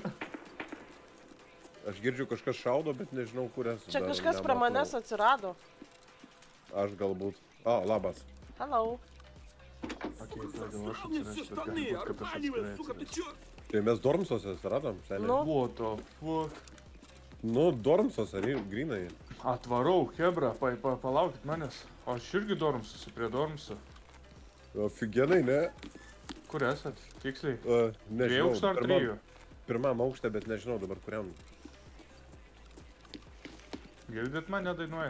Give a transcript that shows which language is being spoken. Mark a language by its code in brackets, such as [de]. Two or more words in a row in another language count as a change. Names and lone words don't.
[lt] Aš girdžiu, kažkas šaudo, bet nežinau, kur esu. Čia kažkas prie manęs atsirado. Aš galbūt. O, labas. [en] Hello. [lt] Okei, tada aš atsirasiu, gali būt, kad aš atsirasiu. Tai mes Dormsuose atsiradom, seniai. Nu. [en] What the fuck? [lt] Nu, Dormsuose, grinai. Atvarau, Hebra, palaukit manęs. O aš irgi Dormsusi, prie Dormsų. Ofigenai, ne? Kur esat? Tiksliai? Nežinau. Dviejų aukštų ar trijų? Pirmam aukšte, bet nežinau dabar kuriam. Girdit mane dainuojant?